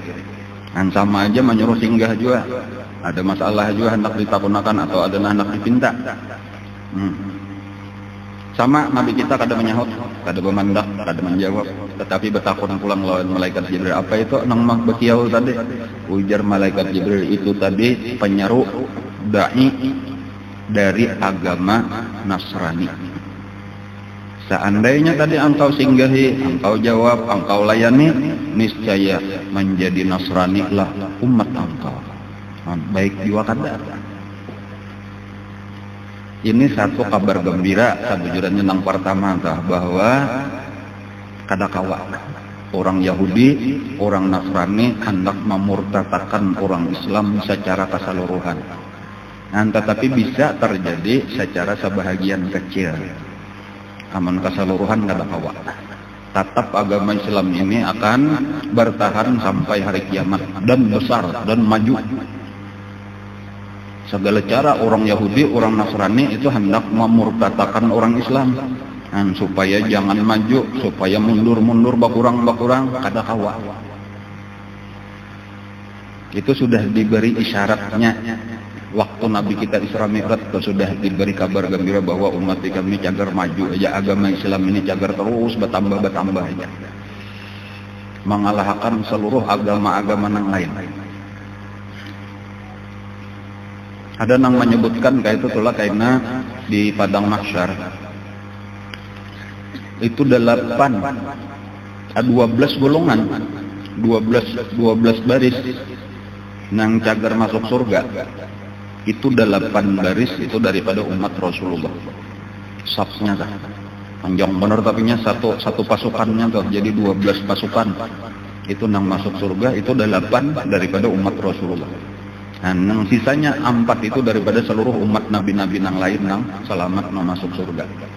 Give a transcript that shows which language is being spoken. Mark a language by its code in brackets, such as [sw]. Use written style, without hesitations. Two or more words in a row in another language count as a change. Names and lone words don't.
[bjn] Dan sama aja menyuruh singgah juga. Ada masalah juga hendak ditakunakan atau ada hendak dipinta. Sama Nabi kita kada menyahut, kada memandak, kada menjawab. Tetapi bertakun pulang lawan malaikat Jibril. Apa itu nang bekiau tadi? [id] Ujar malaikat Jibril itu tadi penyeru da'i dari agama Nasrani. Seandainya tadi engkau singgahi, engkau jawab, engkau layani, niscaya menjadi Nasrani lah umat engkau. [bjn] Baik jiwa kada. Ini satu kabar gembira sabujurnya nang pertama tah bahwa kada kawa orang Yahudi, orang Nasrani hendak memurtadkan orang Islam secara keseluruhan. [id] Tetapi bisa terjadi secara sebahagian kecil. [bjn] aman keseluruhan kada kawa. Tetap agama Islam ini akan bertahan sampai hari kiamat dan besar dan maju. [id] Segala cara orang Yahudi, orang Nasrani itu hendak memurtadakan orang Islam, supaya jangan maju, supaya mundur bakurang kada kawa. Itu sudah diberi isyaratnya. Waktu Nabi kita Isra Mi'raj itu sudah diberi kabar gembira bahwa umat kami cagar maju aja, agama Islam ini cagar terus bertambah aja, mengalahkan seluruh agama-agama yang lain. [bjn] Ada yang menyebutkan kayak itu tulah kaina di padang mahsyar itu 12 golongan, 12 baris nang cagar masuk surga. [id] Itu 8 baris itu daripada umat Rasulullah. [bjn] Safnya dah panjang bener, tapi nya satu pasukannya tuh jadi 12 pasukan. Itu nang masuk surga itu 8 daripada umat Rasulullah. Nah, nang sisanya 4 itu daripada seluruh umat nabi-nabi nang lain nang selamat nang masuk surga.